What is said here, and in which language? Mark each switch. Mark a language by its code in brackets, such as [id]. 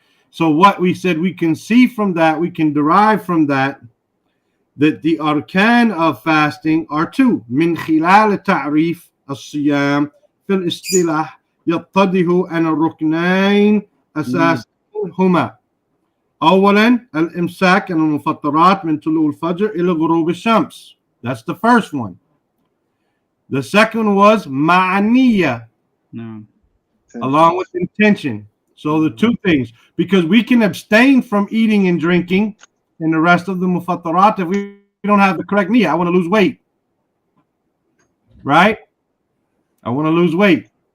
[en] So what we said, we can see from that, we can derive from that the arkan of fasting are two. [ar] Min khilal ta'rif as-siyam fil istilah يتضح أن الركنين أساس هما أولا الإمساك عن المفطرات من طلوع الفجر إلى غروب الشمس. [en] That's the first one. The second was ma'aniyya, along with intention. So the two things, because we can abstain from eating and drinking and the rest of the mufattarat if we don't have the correct niyyah. I want to lose weight, right? I want to lose weight.